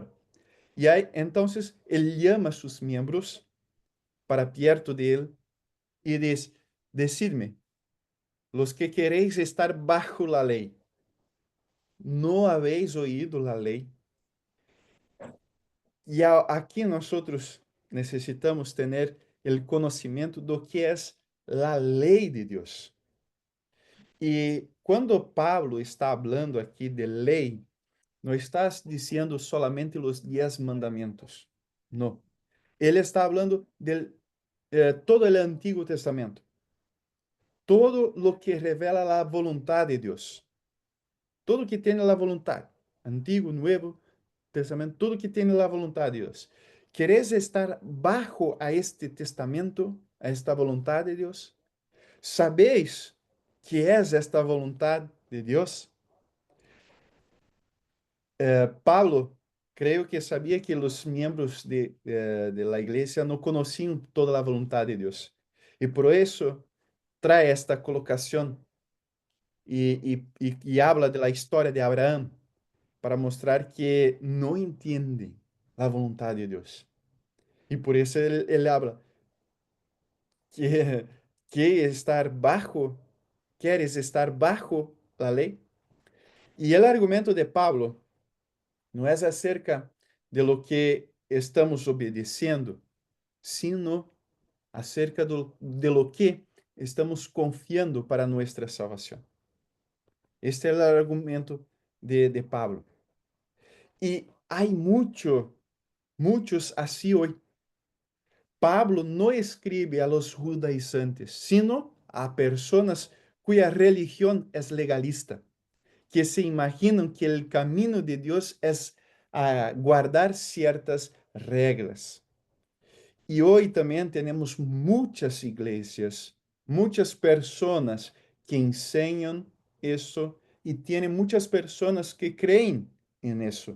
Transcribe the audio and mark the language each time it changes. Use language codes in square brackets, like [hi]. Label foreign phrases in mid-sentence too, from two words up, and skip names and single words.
[es] Y ahí, entonces, él llama a sus miembros para perto de él y dice, decidme, los que queréis estar bajo la ley, ¿no habéis oído la ley? Y aquí nosotros necesitamos tener el conocimiento de lo que es la ley de Dios. [pt] E quando Pablo está hablando aqui de lei, não está dizendo solamente os 10 mandamentos. Não. Ele está falando de todo o Antigo Testamento. Todo o que revela a vontade de Deus. Todo que tem a vontade. Antigo, Novo Testamento, tudo que tem a vontade de Deus. ¿Queres estar bajo a este testamento, a esta vontade de Deus? ¿Sabéis que é esta vontade de Deus? Pablo, creio que sabia que os membros [es] de la [pt] igreja não conheciam toda a vontade de Deus. E por isso trae esta colocação e [es] habla de la [pt] história de Abraão para mostrar que não entende a vontade de Deus. E por isso ele habla que, que estar bajo, queres estar [es] bajo la [pt] lei? E o argumento de Pablo não é [es] acerca de lo que [pt] estamos obedecendo, [es] sino acerca de lo que [pt] estamos confiando para nuestra salvação. Este é o argumento de Pablo. E há muitos assim hoje. Pablo não escreve [es] a los judaizantes, sino a personas cuya religión es legalista, que se imaginan que el camino de Dios es guardar ciertas reglas. Y hoy también tenemos muchas iglesias, muchas personas que enseñan eso y tienen muchas personas que creen en eso.